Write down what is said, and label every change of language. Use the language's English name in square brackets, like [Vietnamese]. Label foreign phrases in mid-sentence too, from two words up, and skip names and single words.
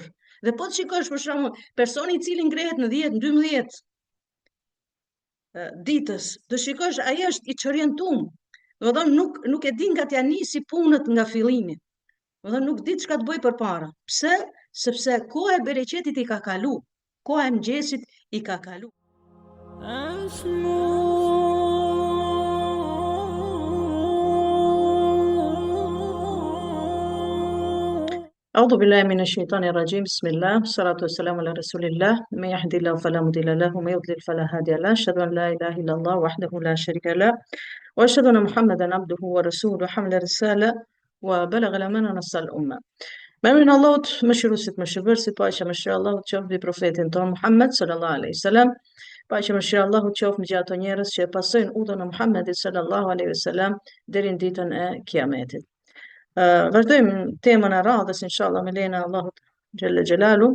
[Albanian] Dhe po të shikosh për shembull, personi i cili ngrehet në 10, 12 ditës, do shikosh ai është i çorientuar. Do thonë nuk e din nga t'ja nisi punët nga fillimi. Do thonë nuk di çka të bëj përpara. Pse? Sepse koha e bereqetit i ka kalu. Koha e mëngjesit i ka kalu. [Arabic] أعوذ بالله من الشيطان الرجيم بسم الله والصلاة والسلام على رسول الله من يهد الله فلا مضل له ومن يضلل فلا هادي له أشهد أن لا إله إلا الله وحده لا شريك له وأشهد أن محمدا عبده ورسوله حمل الرسالة وبلغ الأمانة ونصح الأمة. [Albanian] Me emrin e Allahut, mëshiruesit mëshirësit, paqja mëshira e Allahut qoftë mbi profetin ton Muhammed [Arabic] صلى الله عليه وسلم. [Albanian] Paqja mëshira e Allahut qoftë mbi ato njerëz që pasojnë udhën e Muhammedit [Arabic] صلى الله عليه وسلم [Albanian] deri në ditën e Kiametit. Vazhdojmë temën e radhës inshallah me lejen e Allahut [Arabic] جل جلاله.